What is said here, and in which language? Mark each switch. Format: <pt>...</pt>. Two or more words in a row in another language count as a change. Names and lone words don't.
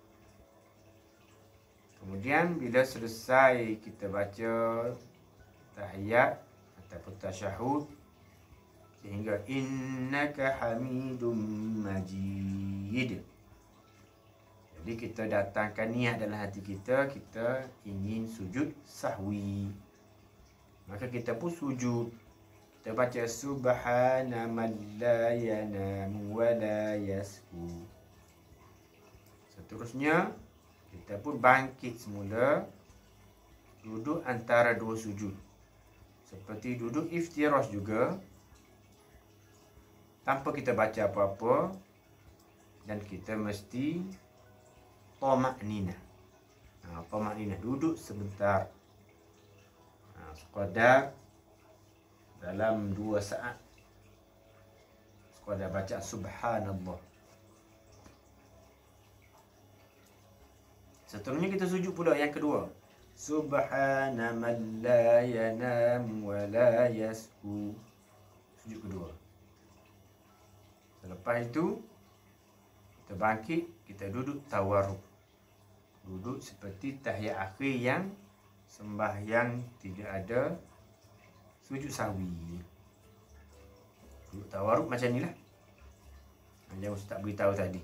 <ms>Kemudian bila selesai kita baca tahiyat ataupun tasyahud sehingga</ms> <ar>إنك حميد مجيد.</ar> <ms>Jadi kita datangkan niat dalam hati kita, kita ingin sujud sahwi. Maka kita pun sujud. Kita baca</ms> <ar>سبحان من لا ينام ولا يسهو.</ar> <ms>Seterusnya kita pun bangkit semula, duduk antara dua sujud. Seperti duduk iftirash juga, tanpa kita baca apa-apa, dan kita mesti tamak-ninah. Tamak-ninah, duduk sebentar. Sekadar dalam 2 saat. Sekadar baca subhanallah. Seterusnya kita sujud pula yang kedua.</ms> <ar>سبحان من لا ينام ولا يسهو.</ar> <ms>Sujud kedua. Selepas itu, kita bangkit, kita duduk tawarruk. Duduk seperti tahiyat akhir yang sembahyang tidak ada sujud sahwi. Duduk tawarruk macam ni lah. Yang ustaz beritahu tadi.</ms>